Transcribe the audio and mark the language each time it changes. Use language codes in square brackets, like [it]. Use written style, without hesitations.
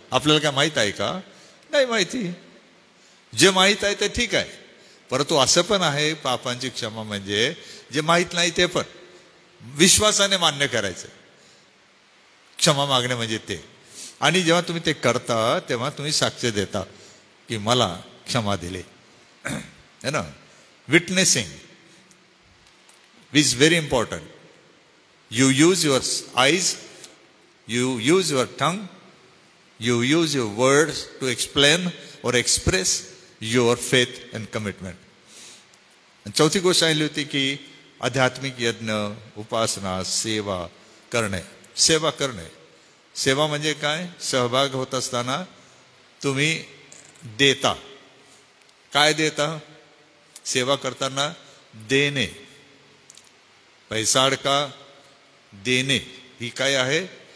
[mr] आपल्याला काय माहीत आहे का? नाही माहिती. जे माहीत आहे ते ठीक आहे, परंतु असं पण आहे पापांची क्षमा म्हणजे जे माहीत नाही ते पण विश्वासाने मान्य करायचं. क्षमा मागणे म्हणजे ते. आणि जेव्हा तुम्ही ते करता तेव्हा तुम्ही साक्ष देता की मला क्षमा दिली, है ना. [en] Witnessing is very important. You use your eyes, you use your tongue, you use your words to explain or express your faith and commitment. [mr] चौथी गोष्ट सांगितली होती की आध्यात्मिक यज्ञ, उपासना, सेवा करणे. सेवा करणे, सेवा म्हणजे काय? सहभाग होत असताना तुम्ही देता. काय देता? सेवा करताना देणे. पैसा अडका देणे ही काय आहे?